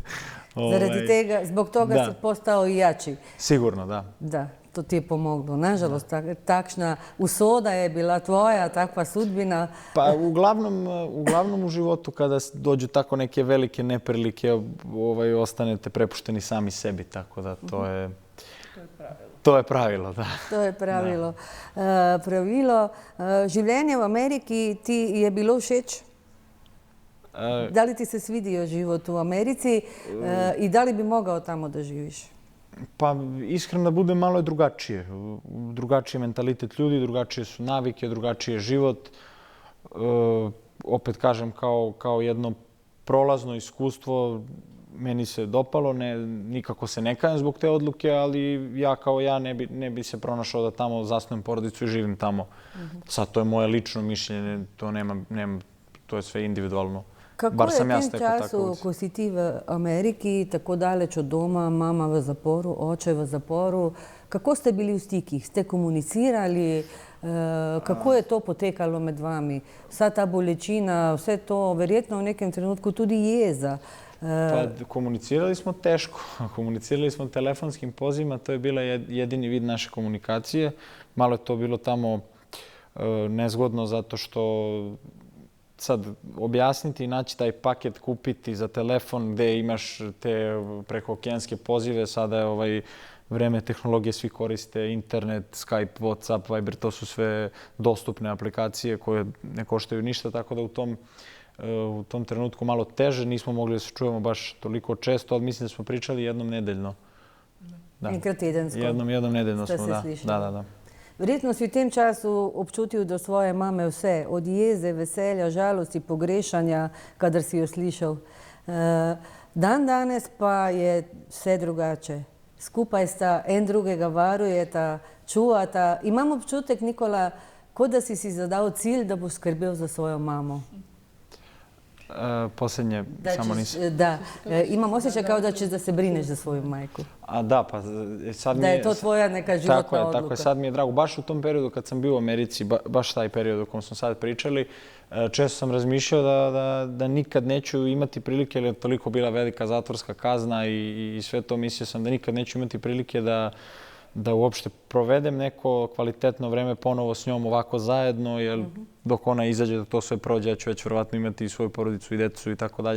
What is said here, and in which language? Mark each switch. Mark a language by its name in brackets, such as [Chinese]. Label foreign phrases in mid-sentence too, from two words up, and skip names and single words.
[Slovenian] Zaradi tega, [Serbian] zbog toga si postao i jači. Sigurno, da. Da, to ti je pomoglo. [Slovenian] Nažalost, takšna usoda je bila tvoja, [Serbian] takva sudbina. Pa uglavnom u životu kada dođu tako neke velike neprilike, ostanete prepušteni sami sebi, tako da to je... To je pravilo, da. To je pravilo. [Slovenian] Življenje v Ameriki ti je bilo všeč? [Serbian] Da li ti se svidio život u Americi i da li bi mogao tamo da živiš? Pa iskreno da budem, malo je drugačije. Drugačiji mentalitet ljudi, drugačije su navike, drugačiji je život. Opet kažem, kao jedno prolazno iskustvo, meni se dopalo, nikako se ne kajem zbog te odluke, ali ja kao ja ne bi se pronašao da tamo zasnujem porodicu i živim tamo. Sad to je moje lično mišljenje, to je sve individualno. [Slovenian] Kako je v tem času, ko si ti v Ameriki, tako daleč od doma, mama v zaporu, oče v zaporu, kako ste bili v stikih? Ste komunicirali? Kako je to potekalo med vami? Vsa ta bolečina, vse to, verjetno v nekem trenutku tudi jeza. [Serbian] Pa komunicirali smo teško. Komunicirali smo telefonskim pozivima, to je bila jedini vid naše komunikacije. Malo je to bilo tamo nezgodno zato što sad objasniti i naći taj paket, kupiti za telefon gde imaš te prekookeanske pozive. Sada je vreme tehnologije, svi koriste internet, Skype, WhatsApp, Viber, to su sve dostupne aplikacije koje ne koštaju ništa, tako da u tom trenutku malo teže. Nismo mogli da se čujemo baš toliko često, ali mislim da smo pričali jednom nedeljno. [Slovenian] Enkrat tedensko. [Serbian] Jednom nedeljno smo, da. Da. [Slovenian] Verjetno si v tem času občutil do svoje mame vse, od jeze, veselja, žalosti, pogrešanja, kadar si jo slišal. Dan danes pa je vse drugače. Skupaj sta, en drugega varujeta, čuvata. Imam občutek, Nikola, kot da si zadal cilj, da boš skrbel za svojo mamo. [Serbian] Posljednje, samo nisam. Da, imam osjećaj kao da ćeš da se brineš za svoju majku. A da, pa sad mi je... Da je to tvoja neka životna odluka. Tako je, sad mi je drago. Baš u tom periodu kad sam bio u Americi, baš taj period o kojem smo sad pričali, često sam razmišljao da nikad neću imati prilike, jer je toliko bila velika zatvorska kazna i sve to, mislio sam da nikad neću imati prilike da uopšte provedem neko kvalitetno vreme ponovo s njom ovako zajedno, jer dok ona izađe da to sve prođe, ja ću već vjerovatno imati i svoju porodicu i decu i tako dalje.